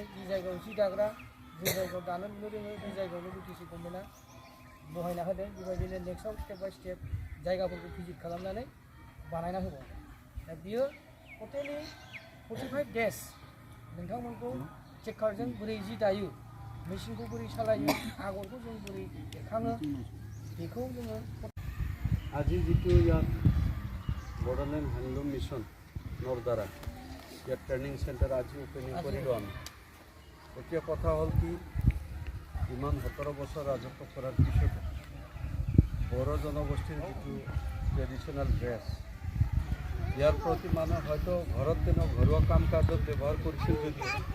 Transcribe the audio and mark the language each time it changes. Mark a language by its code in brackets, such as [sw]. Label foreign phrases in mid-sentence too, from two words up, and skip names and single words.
[brx] जि जायगायाव जि दाग्रा जि जायगायाव दानो लुनो रोङो बे जायगायावनो बिटिसि गभर्नमेन्टआ बहायना होदों बेबायदिनो नेक्स्टआव [en] step by step [brx] जायगाफोरखौ भिजिट खालामनानै बानायना होबाय दा बियो टटेलि 45 डेज नोंथांमोनखौ जेकारजों बोरै जि दायो मेसिनखौ बोरै सालायो आगरखौ जों बोरै एरखाङो बेखौ जोङो [as] আজি যিটো ইয়াত বড়োলেণ্ড হেণ্ডলুম মিছন নৰদাৰা ইয়াত [en] training center [as] আজি অপেনিং কৰিলোঁ আমি এতিয়া কথা হ'ল কি ইমান 17 বছৰ ৰাজত্ব কৰাৰ পিছতো বড়ো জনগোষ্ঠীৰ যিটো [en] traditional dress [as] ইয়াৰ প্ৰতি মানুহ হয়তো ঘৰত তেনে ঘৰুৱা কাম কাজত ব্যৱহাৰ কৰিছিল যদিও